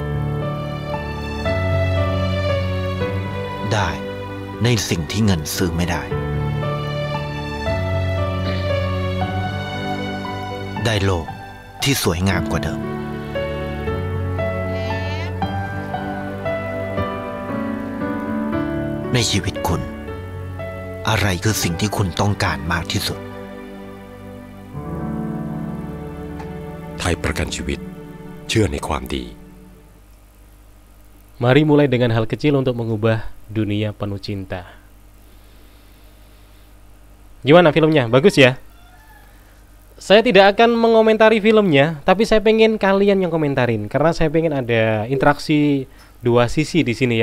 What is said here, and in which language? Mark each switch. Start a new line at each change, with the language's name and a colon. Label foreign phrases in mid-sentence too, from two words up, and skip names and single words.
Thai: ได้ในสิ่งที่เงินซื้อไม่ได้ได้โลกที่สวยงามกว่าเดิมในชีวิตคุณอะไรคือสิ่งที่คุณต้องการมากที่สุด ไทยประกันชีวิตเชื่อในความดี
Indonesian: Mari mulai dengan hal kecil untuk mengubah dunia penuh cinta. Gimana filmnya? Bagus ya? Saya tidak akan mengomentari filmnya, tapi saya pengen kalian yang komentarin karena saya pengen ada interaksi dua sisi di sini ya.